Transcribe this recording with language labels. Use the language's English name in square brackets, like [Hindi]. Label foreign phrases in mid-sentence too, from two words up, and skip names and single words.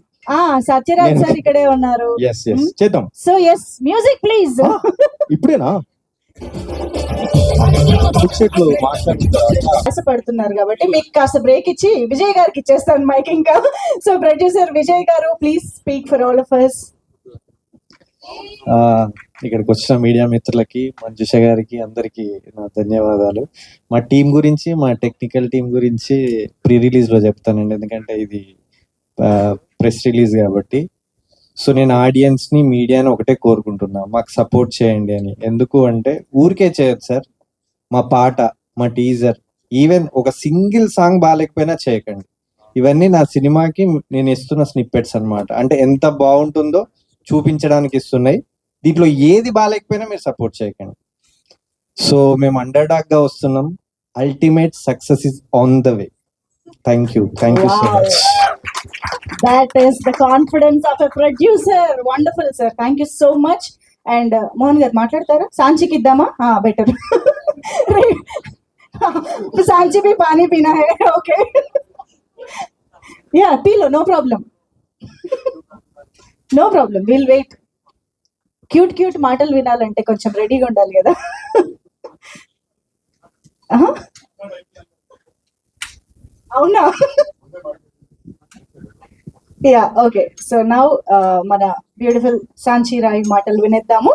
[Telugu] సత్యరాజ్ సార్ ఇక్కడే ఉన్నారు. చేద్దాం. [English] so yes, music please. [Telugu] ఇప్పుడేనా పడుతున్నారు కాబట్టి మీకు కాస్త బ్రేక్ ఇచ్చి విజయ్ గారికి ఇచ్చేస్తాను మైక్ ఇంకా. సో ప్రొడ్యూసర్ విజయ్ గారు, [English] please speak for all of us. [Telugu] ఇక్కడికి వచ్చిన మీడియా మిత్రులకి, మంజుష గారికి, అందరికి నా ధన్యవాదాలు. మా టీం గురించి, మా [English] technical team [Telugu] గురించి [English] pre release [Telugu] లో చెప్తానండి, ఎందుకంటే ఇది [English] press release [Telugu] కాబట్టి. సో నేను ఆడియన్స్ ని, మీడియాని ఒకటే కోరుకుంటున్నా, మాకు సపోర్ట్ చేయండి అని. ఎందుకు అంటే ఊరికే చేయొచ్చు సార్, మా పాట, మా టీజర్ ఈవెన్ ఒక [English] single song [Telugu] బాగాలేకపోయినా చేయకండి. ఇవన్నీ నా సినిమాకి నేను ఇస్తున్న స్నిప్పెట్స్ అన్నమాట. అంటే ఎంత బాగుంటుందో చూపించడానికి ఇస్తున్నాయి. దీంట్లో ఏది బాగాలేకపోయినా మీరు సపోర్ట్ చేయకండి. సో మేము [English] under dog [Telugu] గా వస్తున్నాం. [English] ultimate success is on the way. thank you so much. That is the confidence of a producer. Wonderful, sir. Thank you so much. And [Telugu] మోహన్ గారు మాట్లాడతారా? సాంచికి ఇద్దామా? బెటర్. [Hindi] सांची भी पानी पीना है. [English] okay ya [Hindi] पी लो, [English] no problem, no problem, will wait. [Telugu] క్యూట్ క్యూట్ మాటలు వినాలంటే కొంచెం రెడీగా ఉండాలి కదా. అవునా? [English] ya okay. so now [Telugu] మన బ్యూటిఫుల్ సాంచి రాయ్ మాటలు వినేద్దాము.